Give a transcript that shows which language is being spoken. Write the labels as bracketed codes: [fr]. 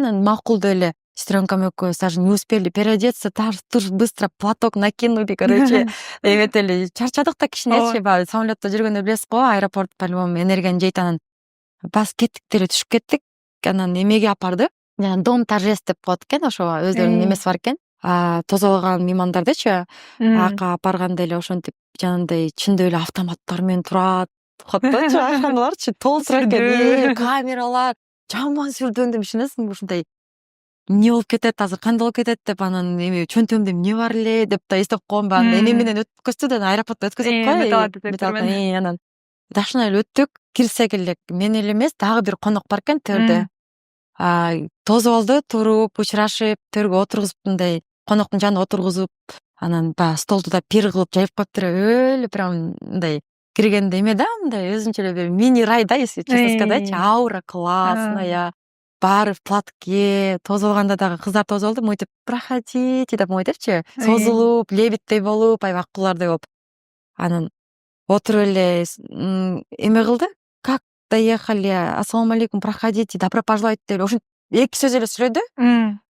[ky] Анан макул деп эле сестренкам экөөбүз [ru] даже не успели переодеться, тур быстро платок накинули, короче. [ky] Эметели чарчадык да кичинечи, баягы самолетто жүргөндө билесиз го, аэропорт по-любому энергияны жейт. Анан басып кеттик деле түшүп кеттик. Анан эмеге апарды. Жана дом торжеств деп коет экен, ошо өздөрүнүн эмеси бар экен. Тосуп алган меймандардычы ака апарганда эле ошентип жанагындай чындап эле автоматтар менен турат. Котточу ашканаларчы толтура экен, камералар, жаман сүрдөндүм, ишенесиңби? Ушундай эмне болуп кетет азыр, кандай болуп кетет деп, анан эми чөнтөгүмдө эмне бар эле деп да эстеп койгом. Баягы эме менен өткөзсө да, аэропортто өткөзөт го. Анан дашна эле өттүк. Кирсек эле мен эле эмес, дагы бир конок бар экен төрдө. Тосуп алды, туруп, учурашып, төргө отургузуп, мындай коноктун жанына отургузуп, анан баягы столду да пир кылып жайып коюптур. Өлө прям мындай киргенде эме да, мындай өзүнчө эле бир мини рай да, [ru] если честно сказать. Аура классная, баары в платке. [ky] Тосуп алганда дагы кыздар тосуп алды, мойтип проходите деп мойтепчи, созулуп, лебедтей болуп, аябай аккулардай болуп. Анан отуруп эле эме кылды. [ru] Как доехали, [ky] ассаламу алейкум, [ru] проходите, добро пожаловать [ky] деп ошентип эки сөз эле сүйлөдү.